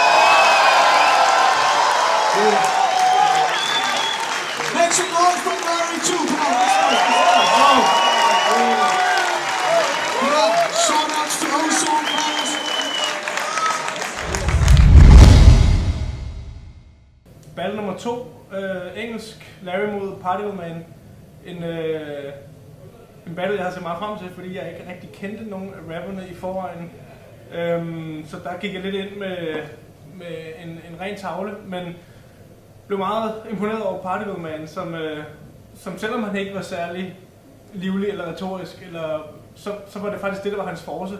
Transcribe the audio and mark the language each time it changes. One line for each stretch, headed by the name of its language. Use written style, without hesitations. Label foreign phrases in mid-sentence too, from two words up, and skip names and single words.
English: Yeah. Make some noise for Larry too. Come on, let's go. Yeah. Shout outs to Ozone Battles.
Danish: Battle nummer 2, engelsk, Larry mod Particle Man. En battle, jeg har set meget frem til, fordi jeg ikke rigtig kendte nogen af rapperne i forvejen. Så der gik jeg lidt ind med en ren tavle, men blev meget imponeret over Particle Man, som selvom han ikke var særlig livlig eller retorisk, så var det faktisk det, der var hans force.